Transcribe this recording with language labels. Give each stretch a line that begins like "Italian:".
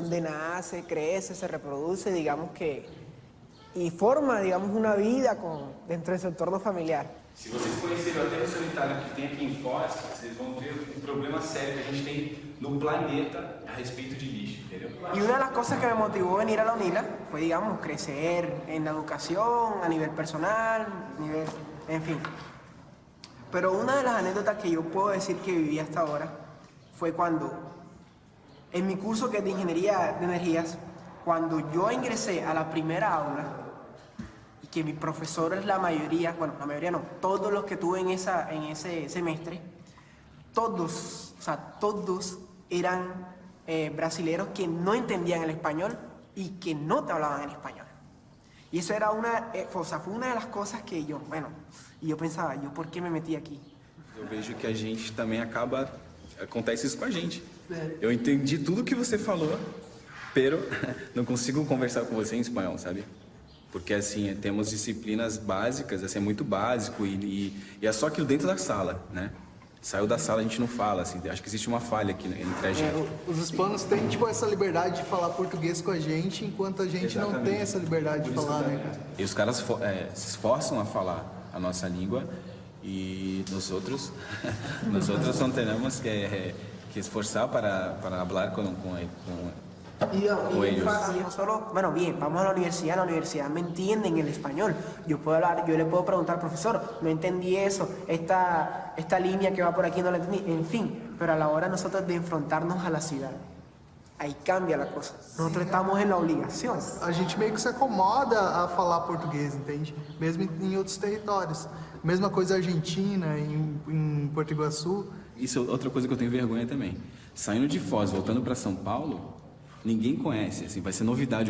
Spanish: Donde nace, crece, se reproduce, digamos que...
Portuguese: E forma, digamos, uma vida dentro desse entorno familiar. Se vocês conheceram até o sanitário que tem aqui em Foz, vocês vão ver um problema sério que a gente tem no planeta a respeito de lixo, entendeu?
Spanish: Y una de las cosas que me motivó a venir a la UNILA fue, digamos, crecer en la educación, a nivel personal, en fin. Pero una de las anécdotas que yo puedo decir que viví hasta ahora fue cuando, en mi curso que es de Ingeniería de Energías, cuando yo ingresé a la primera aula, y que mis profesores, la mayoría no, todos los que tuve en ese semestre, todos eran brasileros que no entendían el español y que no te hablaban en español. Y eso era fue una de las cosas que yo pensaba, ¿por qué me metí aqui?
Portuguese: Eu vejo que a gente também acontece isso com a gente. Eu entendi tudo que você falou, pero não consigo conversar com você em espanhol, sabe? Porque assim, temos disciplinas básicas, assim, é muito básico e é só aquilo dentro da sala, né? Saiu da sala, a gente não fala, assim, acho que existe uma falha aqui entre a gente. Os hispanos têm, tipo, essa liberdade de falar português com a gente, enquanto a gente não tem essa liberdade de falar, né, cara? E os caras se esforçam a falar a nossa língua e nós outros não temos que esforçar para falar com ellos.
Spanish: Vamos a la universidad me entienden el español. Yo le puedo preguntar, profesor, no entendí eso, esta línea que va por aquí no la entendí, en fin, pero a la hora nosotros de enfrentarnos a la ciudad,
Portuguese: aí cambia a coisa. Nós estamos na obrigação. A gente meio que se acomoda a falar português, entende? Mesmo em outros territórios. Mesma coisa Argentina, em Porto Iguaçu. Isso é outra coisa que eu tenho vergonha também. Saindo de Foz, voltando para São Paulo, ninguém conhece, assim, vai ser novidade.